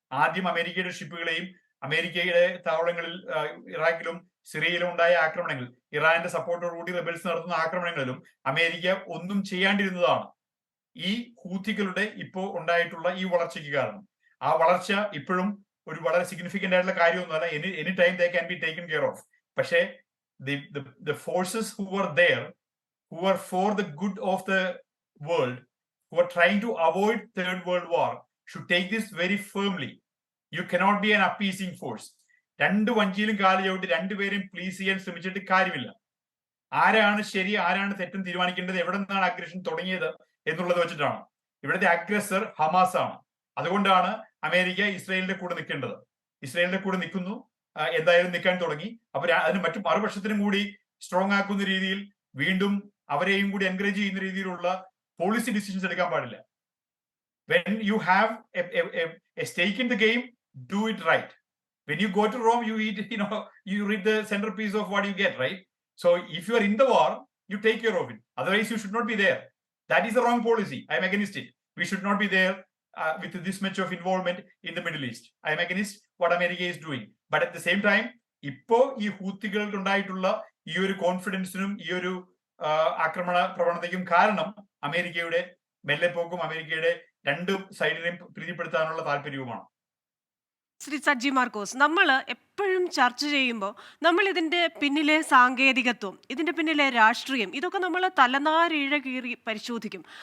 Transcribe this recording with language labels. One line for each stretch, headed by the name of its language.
Malayalam: ആദ്യം അമേരിക്കയുടെ ഷിപ്പുകളെയും അമേരിക്കയുടെ താവളങ്ങളിൽ ഇറാഖിലും സിറിയയിലും ഉണ്ടായ ആക്രമണങ്ങൾ, ഇറാന്റെ സപ്പോർട്ടോടുകൂടി റെബൽസ് നടത്തുന്ന ആക്രമണങ്ങളിലും അമേരിക്ക ഒന്നും ചെയ്യാണ്ടിരുന്നതാണ് ഈ ഹൂത്തികളുടെ ഇപ്പോ ഉണ്ടായിട്ടുള്ള ഈ വളർച്ചയ്ക്ക് കാരണം. ആ വളർച്ച ഇപ്പോഴും ഒരു വളരെ സിഗ്നിഫിക്കന്റ് ആയിട്ടുള്ള കാര്യമൊന്നുമല്ല.
English: Any time they can be taken care of.
Malayalam: പക്ഷേ
English: the forces who were there, who were for the good of the world, who are trying to avoid third world war, should take this very firmly. You cannot be an appeasing force.
Malayalam: രണ്ട് വഞ്ചിയിലും കാല് ചവിട്ടി രണ്ടുപേരെയും please ചെയ്യാൻ ശ്രമിച്ചിട്ട് കാര്യമില്ല. ആരാണ് ശരി ആരാണ് തെറ്റും തീരുമാനിക്കേണ്ടത്, എവിടെ നിന്നാണ് അഗ്രഷൻ തുടങ്ങിയത് എന്നുള്ളത് വെച്ചിട്ടാണ്. ഇവിടുത്തെ അഗ്രസർ ഹമാസ് ആണ്. അതുകൊണ്ടാണ് അമേരിക്ക ഇസ്രായേലിന്റെ കൂടെ നിൽക്കേണ്ടത്. ഇസ്രായേലിന്റെ കൂടെ നിൽക്കുന്നു, എന്തായാലും നിൽക്കാൻ തുടങ്ങി. അപ്പൊ അതിന് മറ്റു മറുപക്ഷത്തിനും കൂടി സ്ട്രോങ് ആക്കുന്ന രീതിയിൽ വീണ്ടും അവരെയും കൂടി എൻകറേജ് ചെയ്യുന്ന രീതിയിലുള്ള പോളിസി ഡിസിഷൻസ് എടുക്കാൻ പാടില്ല.
English: When you have a stake in the game, do it right. When you go to Rome, you read the centerpiece of what you get, right? So if you are in the war, you take care of it. Otherwise, you should not be there. That is the wrong policy. I am against it. We should not be there with this much of involvement in the Middle East. I am against what America is doing. But at the same time,
Malayalam: ഇപ്പോ ഈ ഹൂത്തികൾക്ക് ഉണ്ടായിട്ടുള്ള ഈ ഒരു കോൺഫിഡൻസിനും ഈ ഒരു ആക്രമണ പ്രവണതയ്ക്കും കാരണം അമേരിക്കയുടെ മെല്ലെപ്പോക്കും അമേരിക്കയുടെ രണ്ട് സൈഡിനെയും പ്രീതിപ്പെടുത്താനുള്ള താല്പര്യവുമാണ്. ശ്രീ സജ്ജി മാർക്കോസ്, നമ്മൾ എപ്പോഴും ചർച്ച ചെയ്യുമ്പോൾ നമ്മൾ ഇതിൻ്റെ പിന്നിലെ സാങ്കേതികത്വം, ഇതിൻ്റെ പിന്നിലെ രാഷ്ട്രീയം, ഇതൊക്കെ നമ്മൾ തലനാരിഴ കീറി പരിശോധിക്കും.